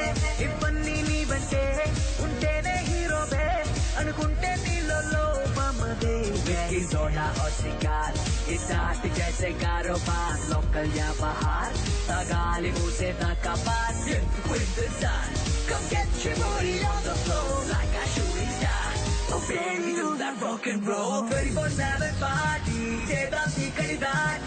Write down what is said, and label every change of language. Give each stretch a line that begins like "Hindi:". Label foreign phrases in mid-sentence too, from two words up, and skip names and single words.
Telugu: ఇప్పన్ని నీ బంటే, ఉంటెనే హీరో బే, అనుకుంటే నీల్లో మామదే.
English: Whiskey soda
Hindi: और सिगार, ये स्टार्ट जैसे कारोबार, लोकल या बाहर, तगली मुँह से ना खबर,
English: with the sun. Come get your booty on the floor like a shooting star. Oh baby, do that rock and roll. 24/7 party,
Telugu: చేద్దాం చీకటి దాటి.